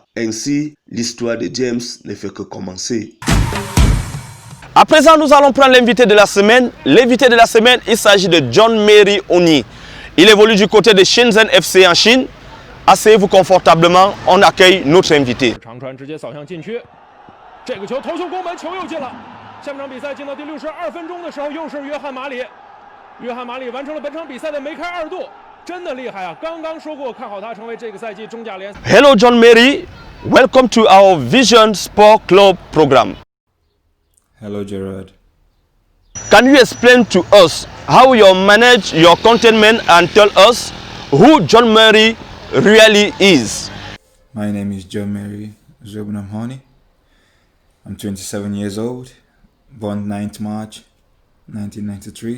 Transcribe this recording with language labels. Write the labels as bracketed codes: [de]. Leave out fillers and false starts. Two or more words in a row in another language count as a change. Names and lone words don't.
[fr] Ainsi, l'histoire de James ne fait que commencer. À présent, nous allons prendre l'invité de la semaine. L'invité de la semaine, il s'agit de John Mary Oni. Il évolue du côté de Shenzhen FC en Chine. Asseyez-vous confortablement, on accueille notre invité. [zh] 这个球头球攻门，球又进了。下半场比赛进到第62分钟的时候，又是约翰马里。约翰马里完成了本场比赛的梅开二度，真的厉害啊！刚刚说过看好他成为这个赛季中甲联赛。 [en] Hello John Mary, welcome to our Vision Sport Club program. Hello Gerard. Can you explain to us how you manage your containment and tell us who John Mary really is? My name is John Mary Zobunamhani. I'm 27 years old, born 9th March 1993.